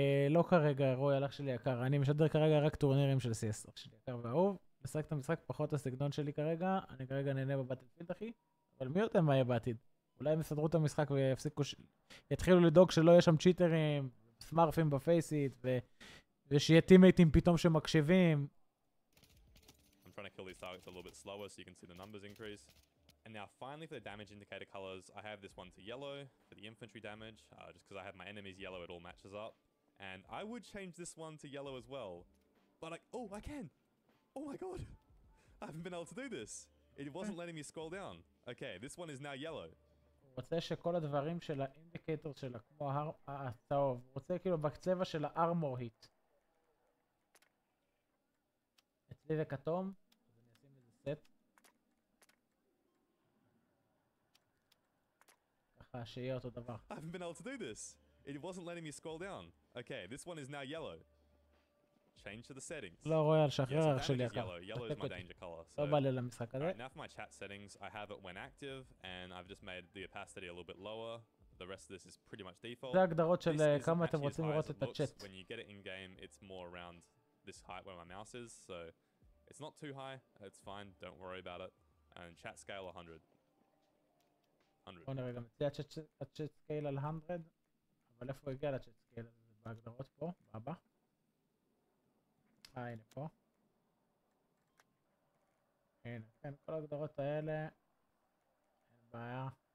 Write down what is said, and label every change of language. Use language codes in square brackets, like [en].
[he] לא כרגע, רויאל אח שלי יקר, אני משדר כרגע רק טורנירים של CS, אח שלי יקר ואהוב. משחק את המשחק פחות הסגנון שלי כרגע, אני כרגע נהנה בבאטלפילד אחי, אבל מי יודע מה יהיה בעתיד? אולי הם יסדרו את המשחק ויפסיקו, יתחילו לדאוג שלא יהיה שם צ'יטרים, סמארפים בפייסיט, ושיהיה טימייטים פתאום שמקשיבים. [en] I'm trying to kill these targets a little bit slower so you can see the numbers increase. And now finally for the damage indicator colors, I have this one to yellow for the infantry damage, just because I have my enemies yellow, it all matches up. And I would change this one to yellow as well, but oh, I can! Oh my god! I haven't been able to do this! It wasn't letting me scroll down. Okay, this one is now yellow. [he] הוא רוצה שכל הדברים של האינדיקטור שלה, כמו הצהוב, הוא רוצה כאילו בצבע של הארמור היט. אצלי זה כתום, אז אני אשים איזה סט. ככה שיהיה אותו דבר. [en] I haven't been able to do this. It wasn't letting me scroll down. Okay, this one is now yellow. Change to the settings. [he] לא רויאל, שחרר אח שלי יקר. [en] Yellow is my danger color. [he] לא בא לי למשחק הזה. [en] Now for my chat settings, I have it when active, and I've just made the opacity a little bit lower. The rest of this is pretty much default. [he] זה ההגדרות של כמה אתם רוצים לראות את הצ'אט. [en] When you get it in game, it's more around this height where my mouse is, so it's not too high. It's fine. Don't worry about it. And chat scale 100. 100. [he] בוא נראה גם אצלי הצ'אט סקייל על 100, אבל איפה הוא הגיע לצ'אט סקייל הזה? בהגדרות פה, בבא. הנה פה. הנה, כן, כל ההגדרות האלה, אין בעיה.